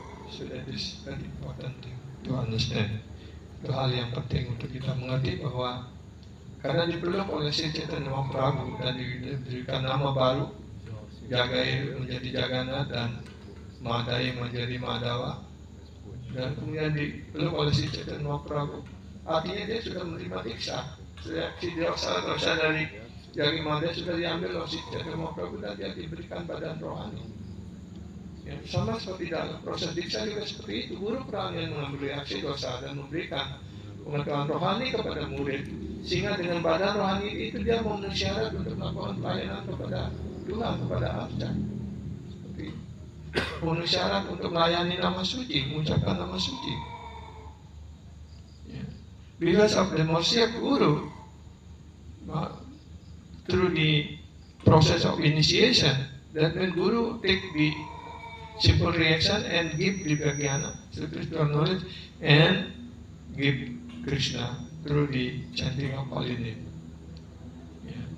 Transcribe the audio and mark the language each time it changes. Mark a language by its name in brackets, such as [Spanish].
[English] So that is very important thing to understand. [Indonesian] Itu hal yang penting untuk kita mengerti, bahwa karena dipeluk oleh si Chaitanya Mahaprabhu dan diberikan nama baru, Jagai menjadi Jagannath dan Madai menjadi Madhava, dan kemudian dipeluk oleh si Chaitanya Mahaprabhu, artinya dia sudah menerima diksa. Si dosa dari Jagi Madai sudah diambil oleh si Chaitanya Mahaprabhu dan dia diberikan badan rohani. Ya, sama seperti dalam proses diksa juga seperti itu. Guru peran yang mengambil reaksi dosa dan memberikan pengetahuan rohani kepada murid, sehingga dengan badan rohani itu dia memenuhi syarat untuk melakukan pelayanan kepada Tuhan, kepada Arca. Seperti memenuhi syarat untuk melayani nama suci, mengucapkan nama suci. [English] Yeah. Because of the mercy of Guru, through the process of initiation, that when Guru take the simple reaction and give Divyagyana, spiritual knowledge, and give Krishna through the chanting of holy name. Yeah.